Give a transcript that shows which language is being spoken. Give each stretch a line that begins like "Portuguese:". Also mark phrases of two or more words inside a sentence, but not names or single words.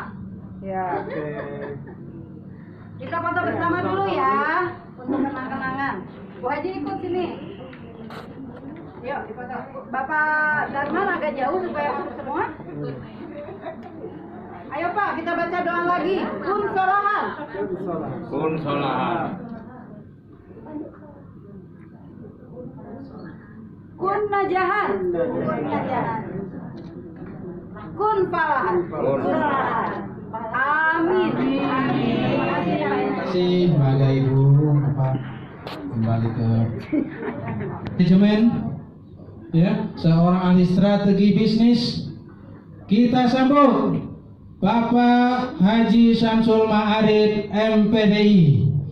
Indonesian: Ya. Oke. Kita foto bersama dulu ya untuk kenang-kenangan. Bu Haji ikut sini. Yuk difoto. Bapak Darman agak jauh supaya masuk semua. Ayo Pak, kita baca doa lagi.
Arabic: كن صلاحاً. كن صلاحاً. كن نجاحاً. كن نجاحاً. كن فلاحاً. Kun falahan.
Indonesian: Amin. Terima kasih ya Pak. Terima kasih, semoga Ibu Bapak kembali ke manajemen ya, seorang ahli strategi bisnis. Kita sambut Bapak Haji Syamsul Ma'arif MPDI.